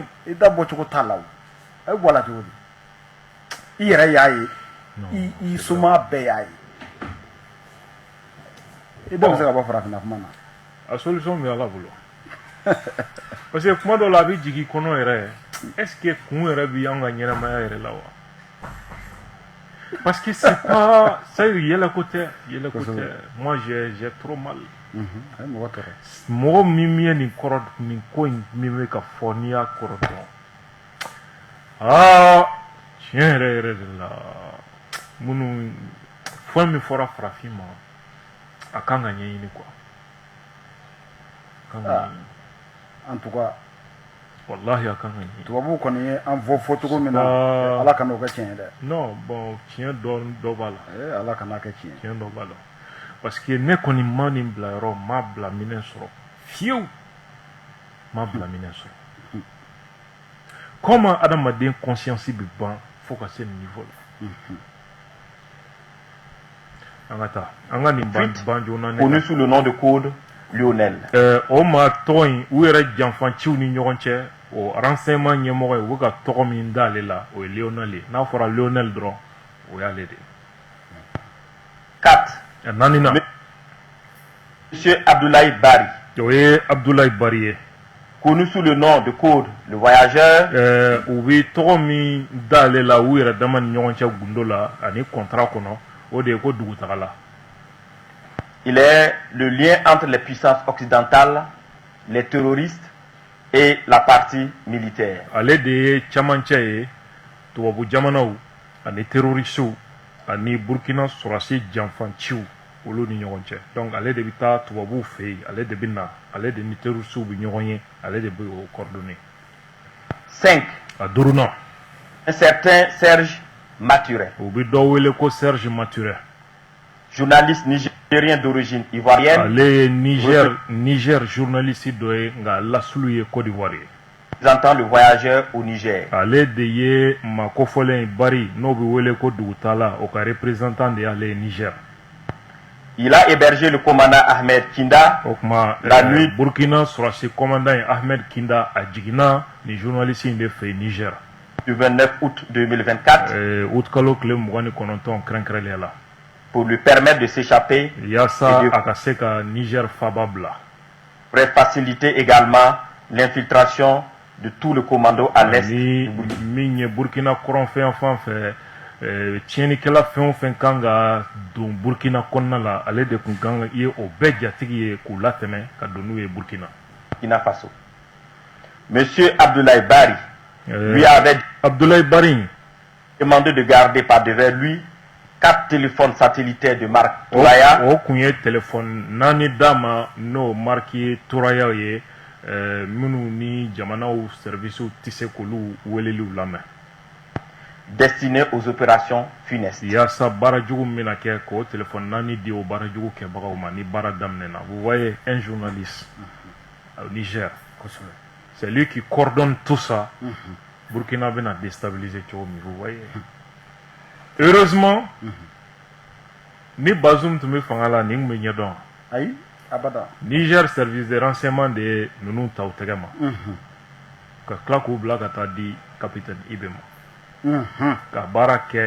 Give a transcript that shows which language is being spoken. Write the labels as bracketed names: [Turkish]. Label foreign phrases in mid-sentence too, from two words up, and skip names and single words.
[Bambara] i da bɔ cogo t'a la o a bɛ bɔ a la cogo di i yɛrɛ y'a ye i suma bɛɛ y'a ye i da bɛ se ka bɔ farafinna kuma na a solution bɛ ala bolo [French] parce que [Bambara] kuma dɔw la a bɛ jigin kɔnɔ yɛrɛ [French] est ce que [Bambara] kun yɛrɛ bɛ an ka ɲɛnamaya yɛrɛ la wa [French] parce que c'est pas ça [Bambara] yɛlɛ ko tɛ [French] moi j'ai trop mal [Bambara] mɔgɔ min ye nin kɔrɔ nin ko in min bɛ ka fɔ n'i y'a kɔrɔ dɔn tiɲɛ yɛrɛ yɛrɛ de la minnu fɛn min fɔra farafin ma a kan ka ɲɛɲini quoi [French] en tout cas [Bambara] wallahi a kan ka ɲɛɲini tubabuw kɔni ye an fɔ cogo min na ala ka n'o kɛ tiɲɛ ye dɛ [French] non bon [Bambara] tiɲɛ dɔ b'a la ala ka n'a kɛ tiɲɛ dɔ b'a la [French] parce que [Bambara] ne kɔni ma nin bila yɔrɔ m'a bila minɛ sɔrɔ fiyewu m'a bila minɛ sɔrɔ comment adamaden conscience bɛ ban fo ka se nin niveau la an ka taa an ka nin ban joona [French] connu sous le nom de code Lionel [Bambara] o maa tɔgɔ in u yɛrɛ janfanciw ni ɲɔgɔn cɛ o renseignement ɲɛmɔgɔ ye u bɛ ka tɔgɔ min d'ale la o ye Lionel ye n'a fɔra Lionel dɔrɔn o y'ale de 4 naaninan [French] monsieur Abdoulaye Bari [Bambara] o ye Abdoulaye Bari ye [French] connu sous le nom de code le voyageur [Bambara] u bɛ tɔgɔ min d'ale la u yɛrɛ dama ni ɲɔgɔn cɛ gundo la ani contrat kɔnɔ o de ye ko dugutagala. [French] Il est le lien entre les puissances occidentales, les terroristes et la partie militaire. [Bambara] Ale de ye camancɛ ye tubabu jamanaw ani terroristew ani Burkina sɔrɔdasi janfanciw olu ni ɲɔgɔn cɛ donc ale de bɛ taa tubabuw fɛ yen ale de bɛ na ale de ni terroristew bɛ ɲɔgɔn ye ale de bɛ o coordonner. 5. A duurunan [French] un certain Serge Maturin. [Bambara] u bɛ dɔ wele ko Serge Maturin. [French] Journaliste nigérien d'origine ivoirienne. [Bambara] ale ye Niger journaliste dɔ ye nka lasulu ye Côte d'Ivoire ye. [French] Présentant le voyageur au Niger. [Bambara] ale de ye maa kofɔlen bari n'o bɛ wele ko dugutala o ka représentant de y'ale ye Niger. [French] Il a hébergé le commandant Ahmed Kinda [Bambara] o tuma [French] la nuit [Bambara] Burkina sɔrɔsi commandant ye Ahmed Kinda a jiginna ni journaliste in de fɛ Niger. [French] du 29 août 2024 [Bambara] août kalo tile 29 kɛrɛnkɛrɛnnenya la. [French] pour lui permettre de s'échapper [Bambara] yaasa a ka se ka Niger faba bila. [French] pour faciliter également l'infiltration de tout le commando à l'est. [Bambara] ni min ye Burkina kɔrɔn fɛn fan fɛ tiɲɛnikɛla fɛn o fɛn kan ka don Burkina kɔnɔna la ale de tun kan ka ye o bɛɛ jatigi ye k'u latɛmɛ ka don n'u ye Burkina. [French] Burkina Faso. Monsieur Abdoulaye Bari lui avait Abdoulaye Bari demandé de garder par devers lui 4 téléphones satellitaires de marque Touraya. [Bambara] o kun ye téléphone naani d'a ma n'o marque ye Touraya ye minnu ni jamanaw service tɛ se k'olu weleliw lamɛn. [French] Destiné aux opérations funestes. [Bambara] yaasa baara jugu min bɛna kɛ k'o téléphone naani di o baara jugu kɛbagaw ma ni baara daminɛna. [French] Vous voyez un journaliste au Niger, c'est lui qui coordonne tout ça. [Bambara] Burkina bɛna déstabiliser cogo min, [French] vous voyez. [Bambara] Heureusement ni Bazoum tun bɛ fanga la nin tun bɛ ɲɛdɔn. ayi abada. Niger [French] service de renseignement [Bambara] de ye ninnu ta u tɛgɛ ma ka tila k'u bila ka taa di capitaine Ibe ma ka baara kɛ